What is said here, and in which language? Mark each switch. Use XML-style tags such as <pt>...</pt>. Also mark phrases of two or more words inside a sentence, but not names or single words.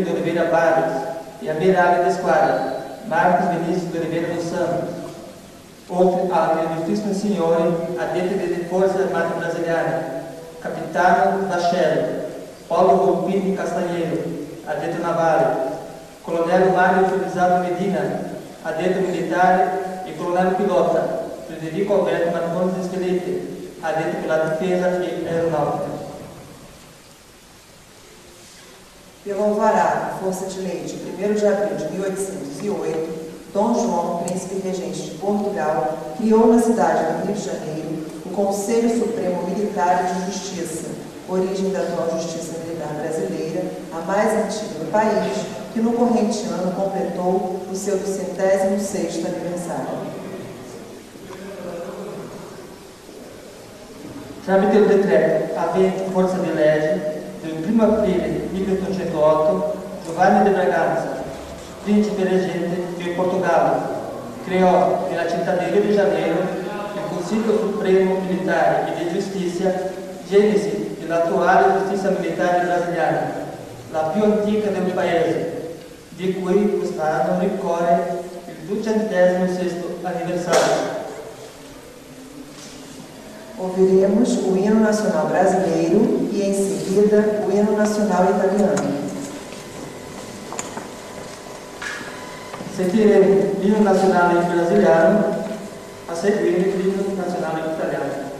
<it>de Oliveira Barros, e Amirale di Squadra, Marcos Vinícius de Oliveira dos Santos, oltre agli illustrissimi signori addetti delle Forze Armate Brasiliane, Capitano Vascello, Paulo Volpini Castanheiro, addetto navale, Colonnello Mário Felizardo Medina, addetto militare, e Colonnello Pilota, Frederico Alberto Marcondes Felipe, addetto per la difesa e aeronautica.</it> <pt>Pelo alvará, força de lei de 1º de abril de 1808, Dom João, príncipe regente de Portugal, criou na cidade do Rio de Janeiro o Conselho Supremo Militar e de Justiça, origem da atual Justiça Militar Brasileira, a mais antiga do país, que no corrente ano completou o seu 206º aniversário.</pt> <it>Tramite il decreto avente forza di legge del 1 aprile 1808, Giovanni de Braganza, principe reggente di Portogallo, creò nella città di Rio de Janeiro il Consiglio Supremo Militare e di Giustizia, genesi dell'attuale giustizia militare brasiliana, la più antica del paese, di cui quest'anno ricorre il 206º anniversario.</it> <pt>Ouviremos o hino nacional brasileiro e, em seguida, o hino nacional italiano.</pt> <it>Sentiremo l'ino nazionale brasiliano, a seguire l'ino nazionale italiano.</it>